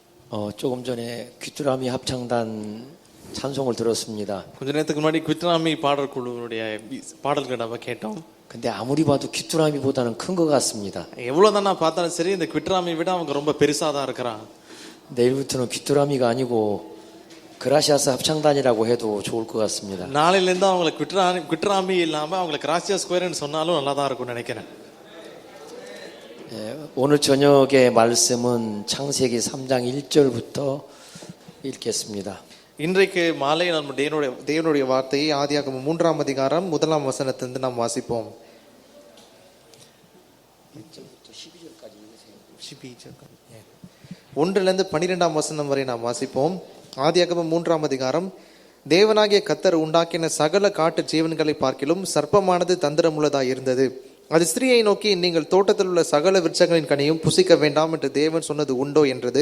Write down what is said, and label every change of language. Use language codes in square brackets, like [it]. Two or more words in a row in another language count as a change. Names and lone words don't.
[ko] 조금 전에 귀뚜라미 합창단 찬송을 들었습니다. [ta] கொஞ்ச நேரத்துக்கு முன்னாடி குவித்ராமி பாடல் குழுவுடைய பாடல்களை நம்ம கேட்டோம். [ko] 근데 아무리 봐도 귀뚜라미보다는 큰 것 같습니다. [ta] எவ்வளவுதான் நான் பார்த்தாலும் சரி இந்த குவித்ராமியை விட அவங்க ரொம்ப பெருசா தான் இருக்கிறாங்க. [ko] 내일부터는 귀뚜라미가 아니고 그라시아스 합창단이라고 해도 좋을 것 같습니다. [ta] நாளையில இருந்து அவங்களை குவித்ராமி இல்லாம அவங்களை கிராசியா ஸ்கொயர்னு சொன்னாலும் நல்லா தான் இருக்கும்னு நினைக்கிறேன். [ko] 오늘 저녁의 말씀은 창세기 3장 1절부터 읽겠습니다. [ta] இன்றைக்கு மாலை நம்ம தேவனுடைய வார்த்தையை ஆதியாகமம் 3ஆம் அதிகாரம் 1ஆம் வசனத்திலிருந்து நாம் வாசிப்போம். [ko] 1절부터 12절까지 읽으세요. [ta] 1லிருந்து 12ஆம் வசனம் வரை நாம் வாசிப்போம். ஆதியாகமம் 3ஆம் அதிகாரம். தேவனாகிய கர்த்தர் உண்டாக்கின சகல காட்டு ஜீவன்களை பார்க்கிலும் சர்ப்பமானது தந்திரமுள்ளதாய் இருந்தது. அது ஸ்திரீயை நோக்கி, நீங்கள் தோட்டத்தில் உள்ள சகல விருட்சங்களின் கனியும் புசிக்க வேண்டாம் என்று தேவன் சொன்னது உண்டோ என்றது.